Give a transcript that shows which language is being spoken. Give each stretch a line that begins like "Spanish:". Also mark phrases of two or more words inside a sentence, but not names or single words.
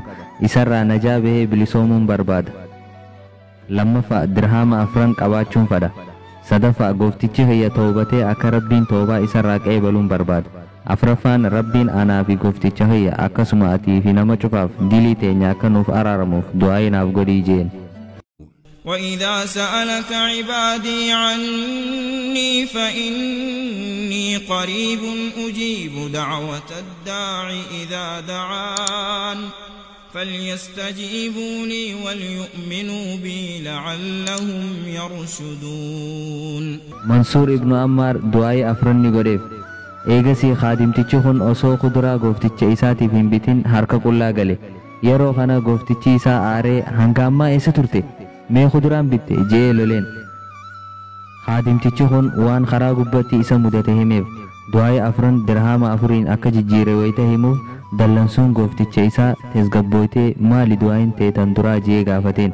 Oromo: Isarraa najaa bahee bilisoomuun barbaada. Lammaffaa dirhama 4 qabaachuun fedha. Sadaffaa gooftichi kiyya toobatee akka Rabbiin toobaa isarraa qeebaluun barbaada. Afraffaan Rabbiin anaa fi goofticha kiyya akkasuma atii fi nama cufaaf dilii teenya akka nuuf araaramuuf du'aa naaf godhii jeen.
Arabic: وإذا سألك عبادي عني فإني قريب أجيب دعوة الداع إذا دعان فليستجيبوا لي وليؤمنوا بي لعلهم يرشدون. منصور ابن عمار دعاء أفرني قريب.
Oromo: Eegasii khaadimtichi kun osoo kuduraa goofticha isaatiif hin bitin harka qullaa gale. Yeroo kana gooftichi isaa aaree hanga ammaa eessa turte? Mee kuduraan bitte jee loleen. Khaadimtichi kun waan karaa gubbatti isa mudate himeef du'aa 4 dirhama 4 akka jijjiire wayita himuuf dallansuun goofticha isaa tasgabbooytee maali du'aan teetan duraa jee gaafateen.